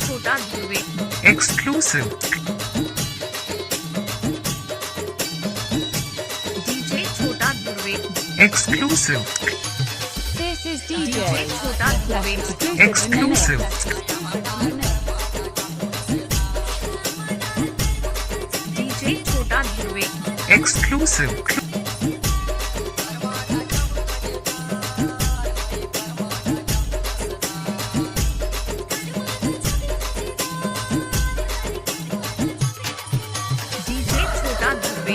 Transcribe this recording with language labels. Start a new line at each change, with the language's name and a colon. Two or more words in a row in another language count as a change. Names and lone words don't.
English: छोटा ध्रुवे exclusive, डीजे छोटा ध्रुवे exclusive, This is डीजे DJ. छोटा ध्रुवे exclusive, डीजे छोटा ध्रुवे exclusive, डीजे छोटा ध्रुवे